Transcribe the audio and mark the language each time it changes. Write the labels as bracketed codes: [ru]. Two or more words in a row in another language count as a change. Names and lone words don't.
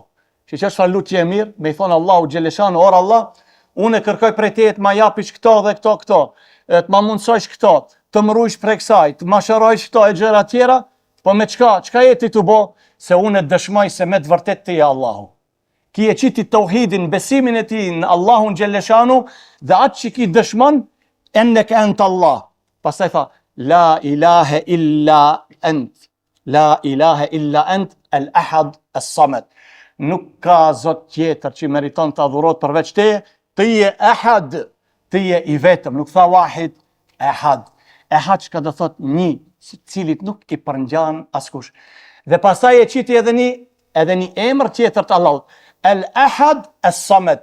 [sq] Që është fa lutje e mirë, me i thonë [ar] الله جل شأنه, [sq] or Allah, unë kërkoj prej teje të ma japish këto dhe këto, të ma mundësojsh këto, të më rujsh prej kësaj, të ma shërojsh këto e gjëra tjera, po me çka jeti të bo, se unë dëshmoj se me të vërtet ti Allahu. Ki e qiti tauhidin, besimin e ti në [ar] الله جل شأنه, [sq] dhe atë që ki dëshmon, [ar] أنك أنت الله. [sq] Pastaj tha, [ar] لا إله إلا أنت. لا إله إلا أنت، الأحد، الصمد. [sq] Nuk ka zot tjetër që meriton të adhurohet përveç teje, ti je ahad, ti je i vetëm, nuk tha wahid, ahad. Ahad që ka do thot një, cilit nuk i përngjan askush. Dhe pastaj e qiti edhe një emër tjetër të Allahut, [ar] الأحد، الصمد.